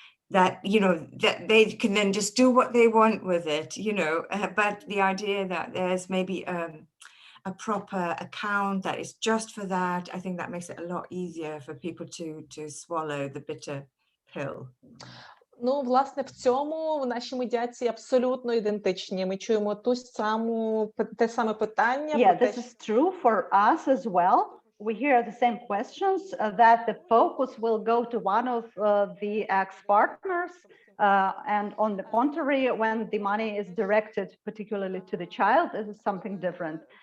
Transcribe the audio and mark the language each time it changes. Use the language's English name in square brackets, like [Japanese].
[English] that they can then just do what they want with it, but the idea that there's maybe a proper account that is just for that, I think that makes it a lot easier for people to swallow the bitter pill. [Ukrainian] Ну, власне, в цьому наші медіації абсолютно ідентичні. Ми чуємо те саме питання. [English] Yeah, this is true for us as well. We hear the same questions, that the focus will go to one of the ex-partners, and on the contrary, when the money is directed particularly to the child, this is something different.